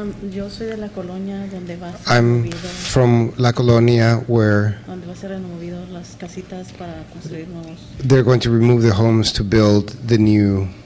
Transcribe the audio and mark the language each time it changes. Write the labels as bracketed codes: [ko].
[es] Yo soy de la colonia donde va a ser [en] I'm from La Colonia, where [es] donde va a ser removido las casitas para construir nuevos. [en] they're going to remove the homes to build the new.